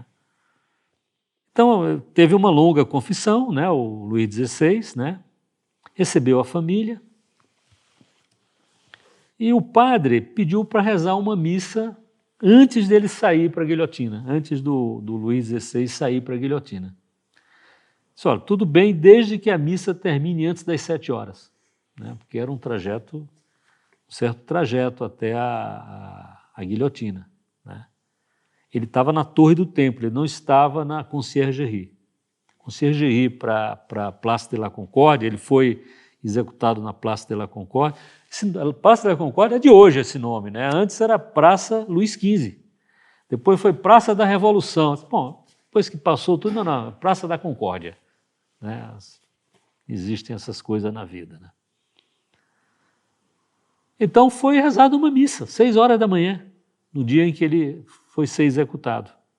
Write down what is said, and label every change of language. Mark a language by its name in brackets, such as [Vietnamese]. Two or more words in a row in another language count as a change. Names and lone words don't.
[Portuguese] Então, teve uma longa confissão, né, o Luís XVI, né, recebeu a família, e o padre pediu para rezar uma missa antes dele sair para a guilhotina, antes do Luís XVI sair para a guilhotina. Disse, olha, tudo bem desde que a missa termine antes das 7 horas, né, porque era um certo trajeto até a guilhotina. Né. Ele estava na Torre do Templo, ele não estava na Conciergerie. Conciergerie para a Place de la Concorde, ele foi executado na Place de la Concorde. Place de la Concorde é de hoje esse nome, né? Antes era Praça Luís XV, depois foi Praça da Revolução. Bom, depois que passou tudo, não, Praça da Concórdia. Né? Existem essas coisas na vida. Né? Então foi rezada uma missa, 6 horas da manhã, no dia em que ele foi ser executado.